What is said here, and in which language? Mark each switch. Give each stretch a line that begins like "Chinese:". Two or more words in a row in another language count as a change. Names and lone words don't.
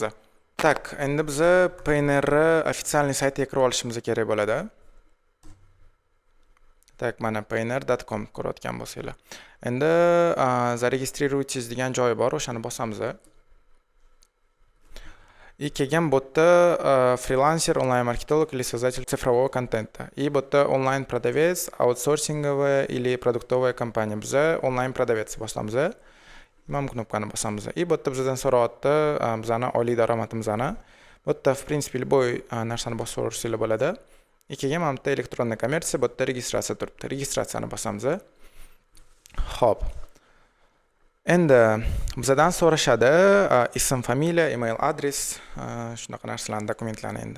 Uzbek: Tak, endi biz Payoneerni ofitsialniy saytiga kirib olishimiz kerak bo'ladi. Tak, mana payoneer.com ko'rayotgan bo'lsanglar. Endi zaregistriruйтесь degan joyi bor, o'shani bosamiz. И kelgan bu yerda freelancer,
Russian: онлайн-маркетолог или создатель цифрового контента. И
Uzbek: bu yerda
Russian: онлайн-продавец, аутсорсинговая или продуктовая компания.
Uzbek: Biz онлайн-продавец bosamiz. Mana bu knopkani bosamiz. И bu yerda bizdan so'rayapti, bizani oylik daromadimizni. Bu yerda
Russian: в принципе любой
Uzbek: narsani bosib o'rishinglar bo'ladi. И kelgan mana bu yerda elektronniy kommersiya, bu yerda registratsiya turibdi. Registratsiyani bosamiz. Xo'p. Endi bizdan so'rashadi ism, familiya, email adres, shunaqa narsalarni, dokumentlarni endi.